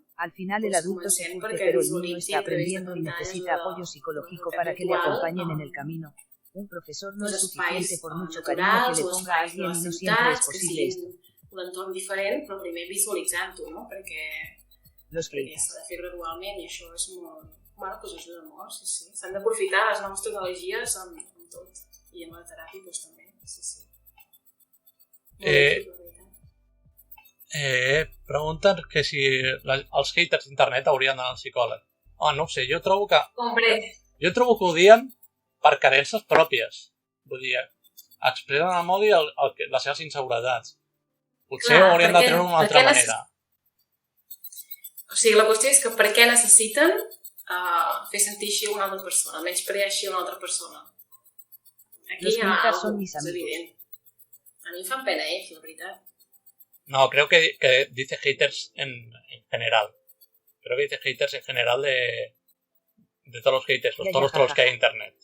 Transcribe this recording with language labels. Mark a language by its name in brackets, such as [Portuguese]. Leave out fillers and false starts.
[Spanish] al final el adulto se curte, pero el niño está aprendiendo y necesita apoyo psicológico para que le acompañen en el camino. Un profesor no es suficiente por mucho cariño que le ponga a alguien y no siempre es posible esto. [Catalan] Un entorn diferent, però primer visualitzant-ho, no? Perquè s'ha de fer gradualment i això és molt... ajuda molt, sí. S'han d'aprofitar les noves tecnologies amb tot. I amb la teràpia també, sí. Pregunten que si els haters d'internet haurien d'anar al psicòleg. No ho sé, jo trobo que ho dien per carències pròpies. Vull dir, expressen al modi les seves inseguretats. Potser ho haurien de treure d'una altra manera. O sigui, la qüestió és que per què necessiten fer sentir així una altra persona, menysprear així una altra persona. Aquí hi ha alguna cosa, és evident. A mi em fan pena ells, la veritat. [Spanish] No, creo que dice haters en general. Creo que dice haters en general de todos los haters, todos los trolls que hay en internet.